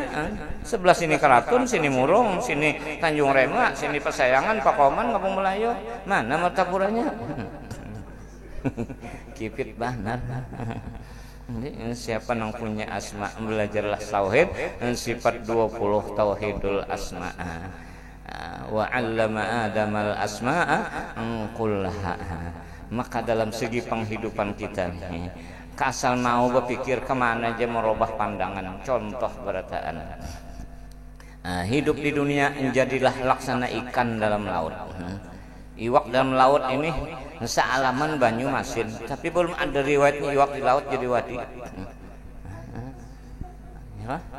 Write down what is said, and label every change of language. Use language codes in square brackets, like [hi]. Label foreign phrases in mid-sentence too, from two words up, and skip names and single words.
[bjn] Sebelah sini Keraton, sini Murung, sini Tanjung Rema, sini Pesayangan, Pakoman, Kampung Melayu. Mana Martapuranya? Kipit banar. Siapa yang punya asma belajarlah tauhid, sifat 20 [ar] توحيد الأسماء. وعلم آدم الأسماء كلها. [bjn] Maka dalam segi penghidupan kita nih, kasal mau berpikir kemana aja merubah pandangan. Contoh berataan, hidup di dunia jadilah laksana ikan dalam laut. Iwak dalam laut ini sealaman banyu masin, tapi belum ada riwayatnya iwak di laut jadi wadi. Ya.